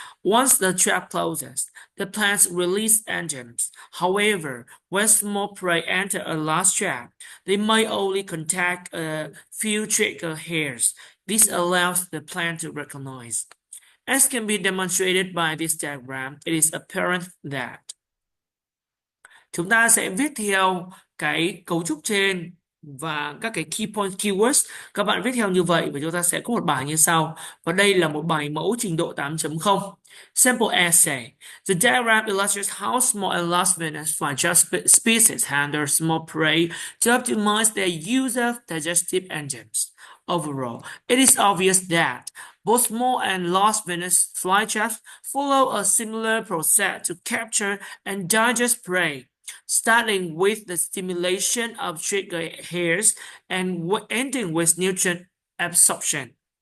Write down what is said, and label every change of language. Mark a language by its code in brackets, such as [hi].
[en] Once the trap closes, the plants release enzymes. However, when small prey enter a large trap, they may only contact a few trigger hairs. This allows the plant to recognize. As can be demonstrated by this diagram, it is apparent that. [vi] Chúng ta sẽ viết theo cái cấu trúc trên và các cái key point keywords. Các bạn viết theo như vậy và chúng ta sẽ có một bài như sau. Và đây là một bài mẫu trình độ 8.0. [en] Sample essay. The diagram illustrates how small and large Venus flytrap species handle small prey to optimize their use of digestive enzymes. Overall, it is obvious that both small and large Venus flytraps follow a similar process to capture and digest prey, starting with the stimulation of trigger hairs and ending with nutrient absorption.